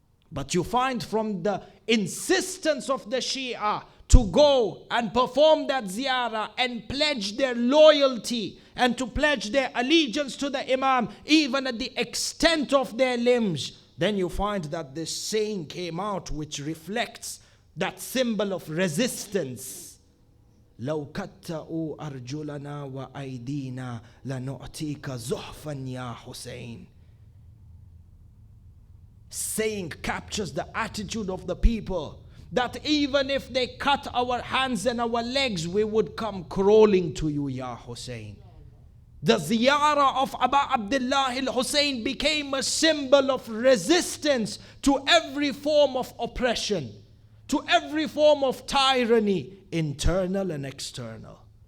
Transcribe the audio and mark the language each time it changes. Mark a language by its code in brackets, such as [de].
[en] But you find from the insistence of the Shia to go and perform that ziyarah and pledge their loyalty and to pledge their allegiance to the Imam, even at the extent of their limbs, then you find that this saying came out which reflects that symbol of resistance. [ar] لو كتأوا أرجلنا وأيدينا لنعطيك زحفا يا حسين. [en] Saying captures the attitude of the people, that even if they cut our hands and our legs, we would come crawling to you, Ya Hussein. The ziyarah of Aba Abdullah al-Hussein became a symbol of resistance to every form of oppression, to every form of tyranny, internal and external.